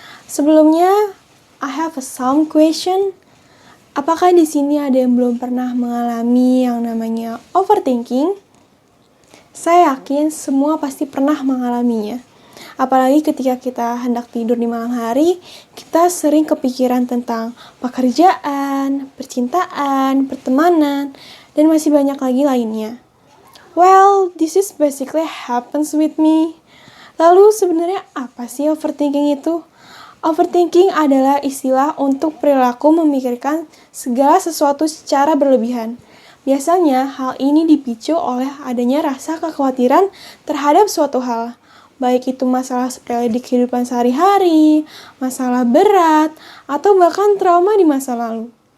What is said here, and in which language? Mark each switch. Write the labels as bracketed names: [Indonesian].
[Indonesian] Sebelumnya, [English] I have some question. [Indonesian] Apakah di sini ada yang belum pernah mengalami yang namanya overthinking? Saya yakin semua pasti pernah mengalaminya. Apalagi ketika kita hendak tidur di malam hari, kita sering kepikiran tentang pekerjaan, percintaan, pertemanan, dan masih banyak lagi lainnya. [English] Well, this is basically happens with me. [Indonesian] Lalu sebenarnya apa sih overthinking itu? Overthinking adalah istilah untuk perilaku memikirkan segala sesuatu secara berlebihan. Biasanya hal ini dipicu oleh adanya rasa kekhawatiran terhadap suatu hal. Baik itu masalah sepele di kehidupan sehari-hari, masalah berat, atau bahkan trauma di masa lalu.